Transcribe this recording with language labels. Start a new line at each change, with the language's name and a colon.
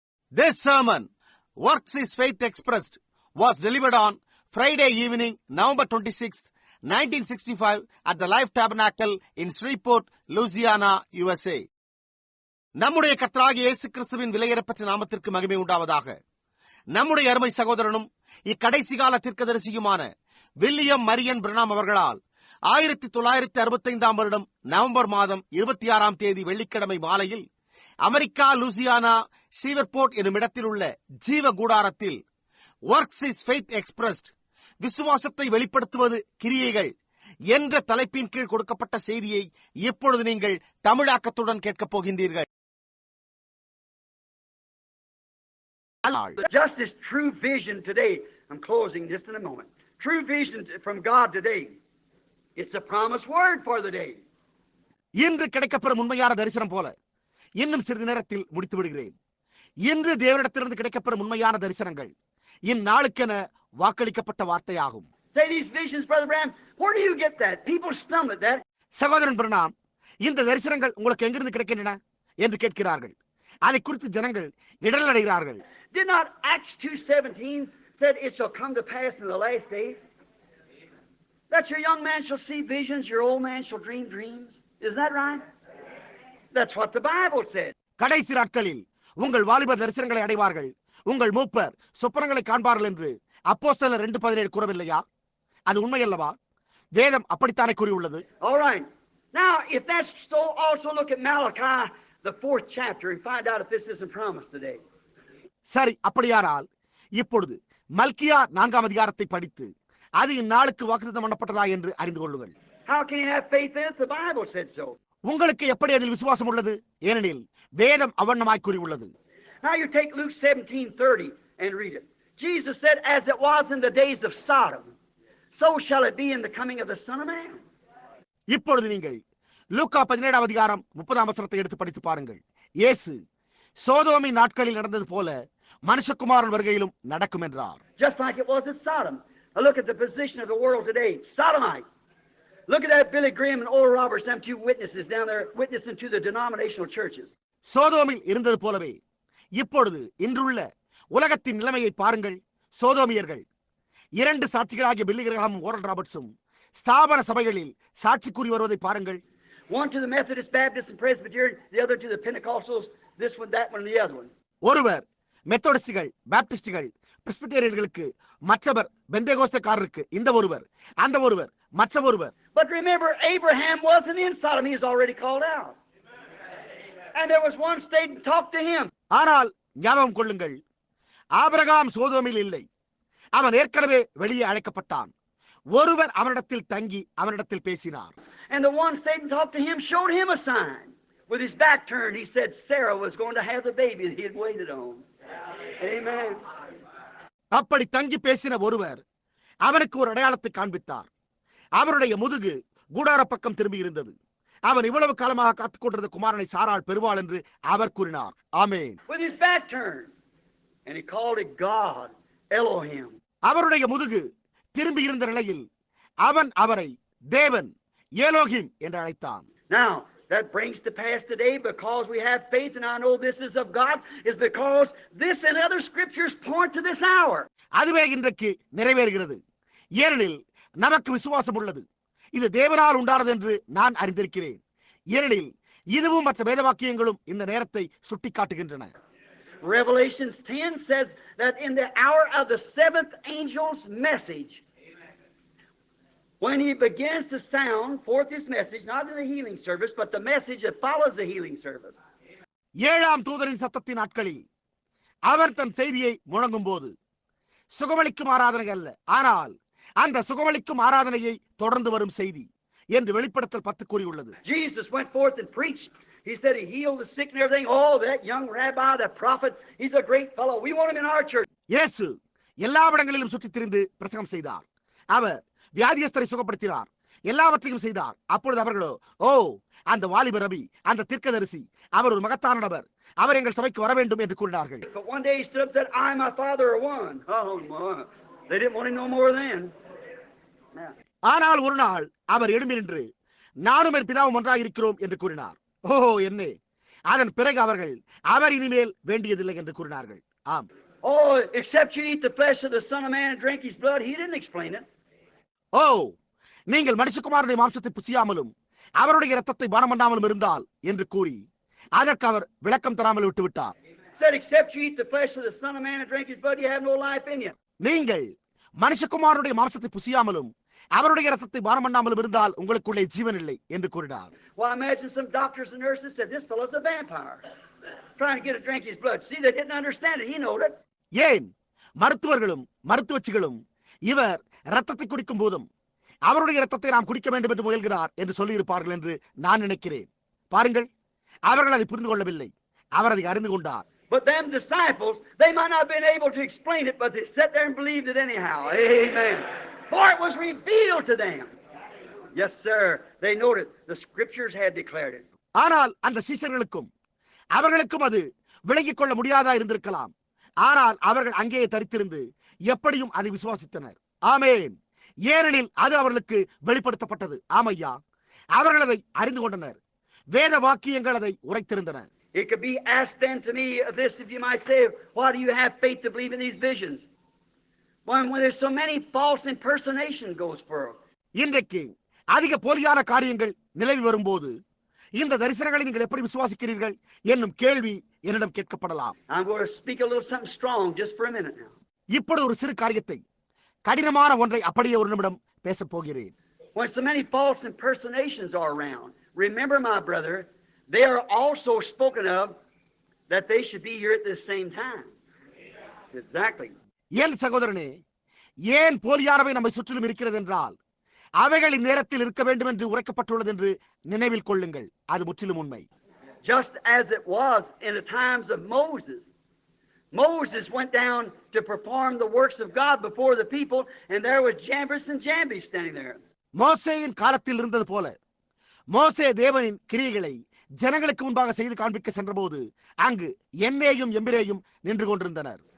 English: This sermon, Works is Faith Expressed, was delivered on Friday evening, November 26, 1965 at the Life Tabernacle in Shreveport, Louisiana, USA.
Tamil: நம்முடைய கர்த்தராகிய இயேசு கிறிஸ்துவின் விலையேறப்பட்ட நாமத்திற்கு மகிமை உண்டாவதாக. நம்முடைய அருமை சகோதரனும் இக்கடைசி கால தீர்க்கதரிசியுமான வில்லியம் மரியன் பிரணாம் அவர்களால் 1965 வருடம் நவம்பர் மாதம் 26 தேதி வெள்ளிக்கிழமை மாலையில் அமெரிக்கா லூசியானா ஷீவர்போர்ட் எனும் இடத்தில் உள்ள ஜீவ கூடாரத்தில் ஒர்க்ஸ் இஸ் ஃபெய்த் எக்ஸ்பிரஸ்ட், விசுவாசத்தை வெளிப்படுத்துவது கிரியைகள் என்ற தலைப்பின் கீழ் கொடுக்கப்பட்ட செய்தியை இப்பொழுது நீங்கள் தமிழாக்கத்துடன் கேட்கப் போகின்றீர்கள்.
English: Just as true vision today, I'm closing just in a moment. True vision from God today. It's a promised word for the day.
Tamil: இன்று கிடைக்கப்பெறும் உண்மையான தரிசனம் போல இன்னும் சிறிது நேரத்தில் முடித்து விடுகிறேன். இன்று தேவனிடத்திலிருந்து கிடைக்கப்பெறும் உண்மையான தரிசனங்கள் இந்நாளுக்கென வாக்களிக்கப்பட்ட வார்த்தையாகும்.
English: Say these visions, Brother Branham, where do you get that? People stumble at that.
Tamil: சகோதரன் பிரணாம், இந்த தரிசனங்கள் உங்களுக்கு எங்கிருந்து கிடைக்கின்றன என்று கேட்கிறார்கள். அதை குறித்து ஜனங்கள் இடரல் அடைகிறார்கள்.
English: Did not Acts 2:17 said it shall come to pass in the last days that your young man shall see visions, your old man shall dream dreams? Isn't that right? That's what the Bible said.
Tamil: கடைசி நாட்களில் உங்கள் வாலிபர் தரிசனங்களை அடைவார்கள், உங்கள் மூப்பர் சொப்பனங்களை காண்பார்கள் என்று அப்போஸ்தலர் 2:17 கூறவில்லையா? அது உண்மையல்லவா? வேதம் அப்படித்தானே கூறியுள்ளது.
English: All right. Now, if that's so, also look at Malachi, the 4th chapter, and find out if this isn't promised today.
Tamil: சரி, அப்படியானால் இப்பொழுது மல்கியா 4ஆம் அதிகாரத்தை படித்து அது இந்நாளுக்கு வாக்குத்தத்தம் பண்ணப்பட்டதா என்று அறிந்து கொள்ளுங்கள்.
English: How can you have faith in it? The Bible said so.
Tamil: உங்களுக்கு எப்படி அதில் விசுவாசம் உள்ளது? ஏனெனில் வேதம் அவண்ணமாய் கூறியுள்ளது.
English: Now you take Luke 17:30 and read it. Jesus said, as it was in the days of Sodom, so shall it be in the coming of the Son of Man.
Tamil: இப்பொழுது நீங்கள் லூக்கா 17ஆம் அதிகாரம் 30ஆம் வசனத்தை எடுத்து படித்து பாருங்கள். இயேசு சோதோமின் நாட்களில் நடந்தது போல மனுஷகுமாரன் வருகையிலும் நடக்கும் என்றார்.
English: Just like it was at Sodom. Now look at the position of the world today. Sodomite. Look at that Billy Graham and Oral Roberts, them two witnesses down there witnessing to the denominational churches.
Tamil: சோதோமில் இருந்தது போலவே இப்பொழுது இன்றுள்ள உலகத்தின் நிலைமையை பாருங்கள். சோதோமியர்கள் 2 சாட்சிகளாகிய பில்லி கிரஹாமும் oral ராபர்ட்ஸும் ஸ்தாபன சபைகளில் சாட்சி கூறி வருவதை பாருங்கள்.
English: One to the Methodist, Baptist and Presbyterian, the other to the Pentecostals, this one, that one, and the other one.
Tamil: ஒருவர் மெத்தோடிஸ்டுகள், பாப்டிஸ்டுகள், பிரெஸ்பிட்டேரியன்களுக்கு, மற்றவர் பெந்தேகோஸ்தேக்காரருக்கு, இந்த ஒருவர், அந்த ஒருவர், மற்ற ஒருவர்.
English: But remember, Abraham wasn't in Sodom. He was already called out. And there was one stayed and talked to him.
Tamil: ஆனால் ஞாபகம் கொள்ளுங்கள், ஆபிரகாம் சோதோமில் இல்லை. அவன் ஏற்கனவே வெளியே அழைக்கப்பட்டான். ஒருவர் அவனிடத்தில் தங்கி அவனிடத்தில் பேசினார்.
English: And the one stayed and talked to him showed him a sign. With his back turned, he said Sarah was going to have the baby that he had waited on. Amen.
Tamil: அப்படி தங்கி பேசின ஒருவர் அவனுக்கு ஒரு அடையாளத்தை காண்பித்தார். அவருடைய முதுகு கூடார பக்கம் திரும்பி இருந்தது. அவன் இவ்வளவு காலமாக காத்துக் கொண்டிருந்த குமாரனை சாராள் பெறுவாள் என்று அவர் கூறினார். ஆமென்.
English: With his back turned, and he called it God, Elohim.
Tamil: அவருடைய முதுகு திரும்பி இருந்த நிலையில் அவன் அவரை தேவன், ஏலோகிம் என்று அழைத்தான்.
English: Now, that brings to pass today because we have faith, and I know this is of God, is because this and other scriptures point to this hour.
Tamil: அதுவே இன்றைக்கு நிறைவேறுகிறது. ஏனெனில் நமக்கு விசுவாசம் உள்ளது. இது தேவனால் உண்டானது என்று நான் அறிந்திருக்கிறேன். ஏனெனில் இதுவும் மற்ற வேத வாக்கியங்களும் இந்த நேரத்தை சுட்டிக்காட்டுகின்றன.
English: Revelation 10 says that in the hour of the 7th angel's message, when he begins to sound forth his message, not in the healing service, but the message that follows the healing service.
Tamil: 7ஆம் தூதரின் சத்தத்தின் நாட்களில் அவர் தன் செய்தியை முழங்கும் போது சுகமளிக்கும் ஆராதனை அல்ல, ஆனால் அந்த சுகமளிக்கும் ஆராதனையை தொடர்ந்து வரும் செய்தி என்று வெளிப்படுத்தல் 10 கூறியுள்ளது.
English: Jesus went forth and preached. He said he healed the sick and everything. Oh, that young rabbi, that prophet, he's a great fellow. We want him in our church.
Tamil: இயேசு எல்லா இடங்களிலும் சுற்றித் திரிந்து பிரசங்கம் செய்தார். அவர் வியாதியஸ்தரை சுகப்படுத்தினார், எல்லாவற்றையும் செய்தார். அப்பொழுது அவர்களோ, ஓ, அந்த வாலிப ரபி, அந்த தீர்க்கதரிசி, அவர் ஒரு மகத்தான நபர், அவர் எங்கள் சபைக்கு வர வேண்டும் என்று கூறினார்கள்.
English: But one day he stood up and said, I and my father are one. Oh, they didn't want him no more then.
Tamil: ஆனால் ஒரு நாள் அவர் எழும்பி நின்று நானும் என் பிதாவும் ஒன்றாக இருக்கிறோம் என்று கூறினார். ஓ, என்னே, அதன் பிறகு அவர்கள் அவர் இனிமேல் வேண்டியதில்லை என்று கூறினார்கள். ஆம்.
English: Oh, except you eat the flesh of the Son of Man and drink his blood. He didn't explain it.
Tamil: ஓ, நீங்கள் மனுஷகுமாரனுடைய மாம்சத்தை புசியாமலும் அவருடைய இரத்தத்தை பானம் பண்ணாமலும் இருந்தால் என்று கூறி அதற்கு அவர் விளக்கம் தராமல் விட்டுவிட்டார்.
English: Said, except you eat the flesh of the Son of Man and drink his blood, you have no life in you.
Tamil: நீங்கள் மனுஷகுமாரனுடைய மாம்சத்தை புசியாமலும் அவருடைய இரத்தத்தை பானம் பண்ணாமலும் இருந்தால் உங்களுக்குள்ளே ஜீவன் இல்லை என்று கூறினார்.
English: Well, I imagine some doctors and nurses said, this fellow's a vampire, trying to get to drink his blood. See, they didn't understand it. He knowed it.
Tamil: ஏன் மருத்துவர்களும் மருத்துவச்சிகளும் இவர் இரத்தத்தை குடிக்கும் போதும் அவருடைய இரத்தத்தை நாம் குடிக்க வேண்டும் என்று முயல்கிறார் என்று சொல்லியிருப்பார்கள் என்று நான் நினைக்கிறேன். பாருங்கள், அவர்கள் அதை புரிந்து கொள்ளவில்லை, அவர் அதை அறிந்து கொண்டார்.
English: But them disciples, they might not have been able to explain it, but they sat there and believed it anyhow. Amen. For it was revealed to them. Yes, sir. They noted the scriptures had declared it.
Tamil: ஆனால் அந்த சீஷர்களுக்கும் அவர்களுக்கும் அது விளங்கிக் கொள்ள முடியாதா இருந்திருக்கலாம். ஆனால் அவர்கள் அங்கேயே தரித்திருந்து எப்படியும் அதை விசுவாசித்தனர். ஆமேன். ஏனெனில் அது அவர்களுக்கு வெளிப்படுத்தப்பட்டது. ஆமையா, அவர்கள் அதை அறிந்து கொண்டனர். வேத வாக்கியங்கள் அதை உரைத்திருந்தன.
English: It could be asked then to me of this, if you might say, why do you have faith to believe in these visions? When there's so many false impersonation goes for.
Tamil: இன்றைக்கு அதிக போலியான காரியங்கள் நிலவி வரும்போது இந்த தரிசனங்களை நீங்கள் எப்படி விசுவாசிக்கிறீர்கள் என்னும் கேள்வி என்னிடம் கேட்கப்படலாம்.
English: I'm going to speak a little something strong just for a minute now.
Tamil: இப்படி ஒரு சிறு காரியத்தை, கடினமான ஒன்றை அப்படியே ஒரு நிமிடம் பேசப் போகிறேன்.
English: When so many false impersonations are around, remember, my brother, they are also spoken of that they should be here at the same time. Exactly.
Tamil: ஏன் சகோதரனே, ஏன் போலியானவை நம்மை சுற்றிலும் இருக்கிறது என்றால் அவைகள் இந்நேரத்தில் இருக்க வேண்டும் என்று உரைக்கப்பட்டுள்ளது என்று நினைவில் கொள்ளுங்கள். அது முற்றிலும் உண்மை.
English: Just as it was in the times of Moses. Moses went down to perform the works of God before the people, and there was Jambres and Jambres standing there.
Tamil: மோசேயின் காலத்தில் இருந்தது போல மோசே தேவனின் கிரியைகளை ஜனங்களுக்கு முன்பாக செய்து காண்பிக்க சென்றபோது அங்கு எண்ணேயும் எம்பிரேயும் நின்று கொண்டிருந்தனர்.